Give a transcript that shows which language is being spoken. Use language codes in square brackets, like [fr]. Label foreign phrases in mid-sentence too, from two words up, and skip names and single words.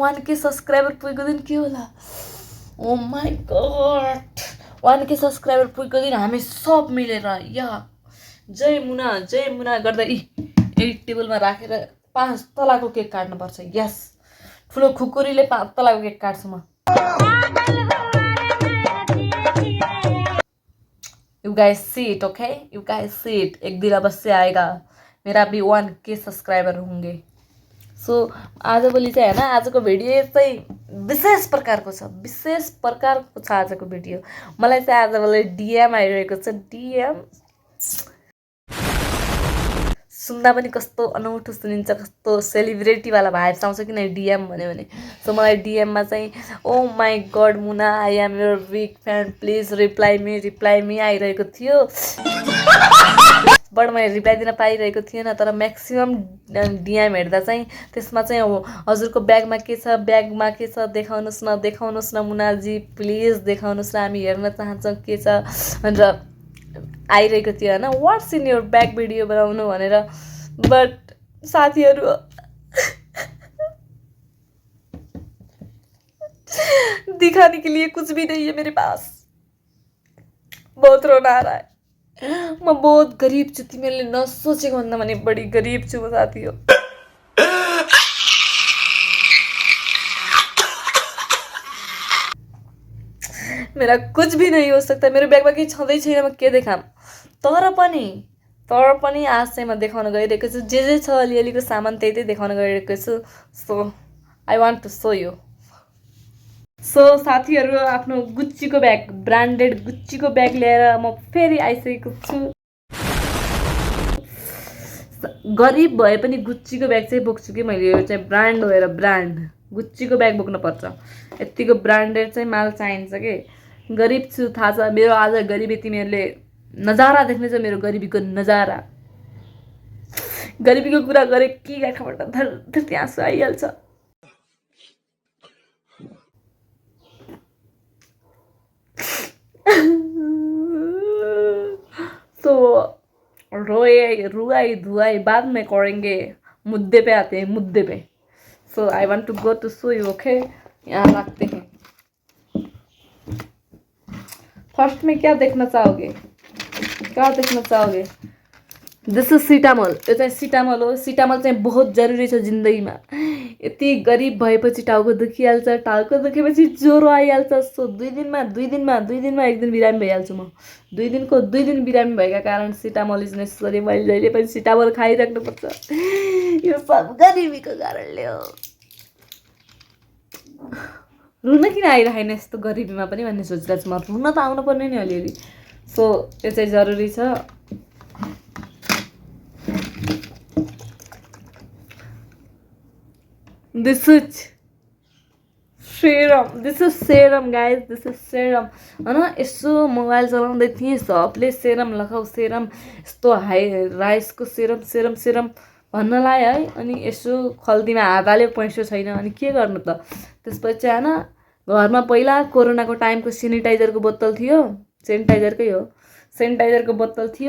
[ne] 1K सब्सक्राइबर पुगेको दिन के होला? [en] oh my god, [ne] 1K सब्सक्राइबर पुगेको दिन हामी सब मिलेर या जय मुना गर्दा यही टेबलमा राखेर 5 तलाको केक काट्नुपर्छ। यस, ठुलो खुकुरीले 5 तलाको केक काट्छु म। [en] You guys see it, okay? You guys see it. [hi] एक दिन अवश्य आएगा, मेरा भी 1K सब्सक्राइबर होंगे। [ne] सो आजभोलि चाहिँ होइन, आजको भिडियो चाहिँ विशेष प्रकारको छ, विशेष प्रकारको छ आजको भिडियो। मलाई चाहिँ आजभोलि डिएम आइरहेको छ। डिएम सुन्दा पनि कस्तो अनौठो सुनिन्छ, कस्तो सेलिब्रेटीवाला भाइब्स आउँछ किन डिएम भन्यो भने। सो मलाई डिएममा चाहिँ [en] oh my god [ne] मुना, [en] I am your big fan, please reply me [ne] आइरहेको थियो। बट मैले रिप्लाई दिन पाइरहेको थिएन। तर म्याक्सिमम् डिएम हेर्दा चाहिँ त्यसमा चाहिँ हजुरको ब्यागमा के छ, ब्यागमा के छ, देखाउनुहोस् न मुनाजी, प्लिज देखाउनुहोस् न, हामी हेर्न चाहन्छौँ के छ भनेर आइरहेको थियो होइन। [en] what's in your bag video [ne] बनाउनु भनेर। बट साथीहरू, [hi] दिखाने के लिए कुछ भी नहीं है मेरे पास। बहुत रोना आ रहा है। [ne] म बहुत गरीब छु, तिमीहरूले नसोचेको भन्दा पनि बढी गरीब छु म साथी हो। [hi] मेरा कुछ भी नहीं हो सकता। [ne] मेरो ब्यागमा केही छँदै छैन, म के देखाम। तर पनि आज चाहिँ म देखाउन गइरहेको छु। जे छ अलिअलिको सामान त्यही देखाउन गइरहेको छु। [en] so I want to show you. [ne] सो साथीहरू, आफ्नो गुच्चीको ब्याग, ब्रान्डेड गुच्चीको ब्याग ल्याएर म फेरि आइसकेको छु। गरिब भए पनि गुच्चीको ब्याग चाहिँ बोक्छु कि मैले। यो चाहिँ ब्रान्ड हो, ब्रान्ड गुच्चीको ब्याग बोक्नुपर्छ। यतिको ब्रान्डेड चाहिँ माल चाहिन्छ कि। गरिब छु थाहा छ, मेरो आज गरिबी तिमीहरूले नजारा देख्नेछ, मेरो गरिबीको नजारा। गरिबीको कुरा गरे कि आँखाबाट धर आँसु आइहाल्छ। [hi] तो रुआई धुआई बाद में करेंगे, मुद्दे पे आते हैं, मुद्दे पे। [en] so I want to go to show you, okay? [hi] यहाँ रखते हैं। फर्स्ट में क्या देखना चाहोगे? [en] this is Citamol. [ne] यो चाहिँ सिटामोल हो। सिटामोल चाहिँ [hi] बहुत जरुरी [ne] छ जिन्दगीमा। यति गरिब भएपछि टाउको दुखिहाल्छ, टाउको दुखेपछि ज्वरो आइहाल्छ। सो 2 दिनमा एक दिन बिरामी भइहाल्छु म। 2 दिन बिरामी भएका कारण [en] Citamol is necessary. [ne] मैले जहिले पनि सिटामोल खाइराख्नुपर्छ। यो सब गरिबीको कारणले हो। रुन किन आइरहेन यस्तो गरिबीमा पनि भन्ने सोचिरहेको छु म। रुन त आउनु पर्ने नि अलिअलि। सो यो चाहिँ जरुरी छ। [en] This is serum guys, this is serum होइन। [ne] यसो मोबाइल चलाउँदै थिएँ, सबले सेरम लगाऊ, सेरम यस्तो हाई राइसको सेरम भन्न लायो है। अनि यसो खल्तीमा हात हाल्यो, पैसो छैन, अनि के गर्नु त। त्यसपछि होइन, घरमा पहिला कोरोनाको टाइमको सेनिटाइजरको बोतल थियो, सेनिटाइजरको बोतल थियो।